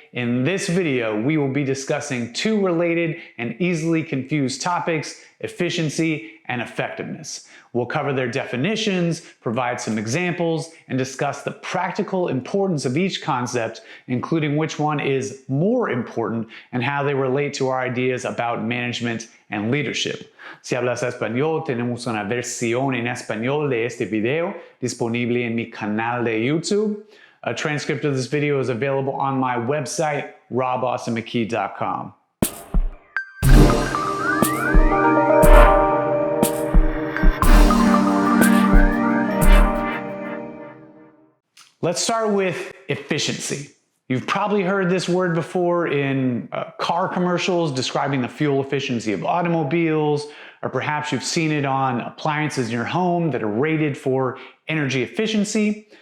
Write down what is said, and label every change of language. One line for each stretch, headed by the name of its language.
English: In this video, we will be discussing two related and easily confused topics: efficiency and effectiveness. We'll cover their definitions, provide some examples, and discuss the practical importance of each concept, including which one is more important and how they relate to our ideas about management and leadership.
Spanish: Si hablas español, tenemos una versión en español de este video disponible en mi canal de YouTube.
English: A transcript of this video is available on my website, robaustinmckee.com. Let's start with efficiency. You've probably heard this word before in car commercials describing the fuel efficiency of automobiles, or perhaps you've seen it on appliances in your home that are rated for energy efficiency.